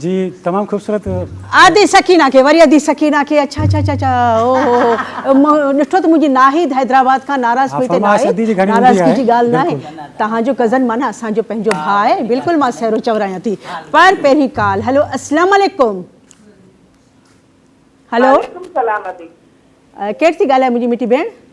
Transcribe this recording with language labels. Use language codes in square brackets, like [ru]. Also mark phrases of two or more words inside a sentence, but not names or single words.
[sd] जी तमामु ख़ूबसूरत आदि सकीना खे वरी आदि सकीना खे अच्छा अच्छा अच्छा अच्छा ओहो ॾिठो त मुंहिंजी नाहिद हैदराबाद खां नाराज़ पई थिए नाराज़गी जी ॻाल्हि न आहे तव्हांजो कज़न माना असांजो पंहिंजो भाउ आहे बिल्कुलु मां सहिरो चवरायां थी पर पहिरीं काल हलो [ar] السلام عليكم [sd] हलो केरु थी ॻाल्हाए मुंहिंजी मिठी भेण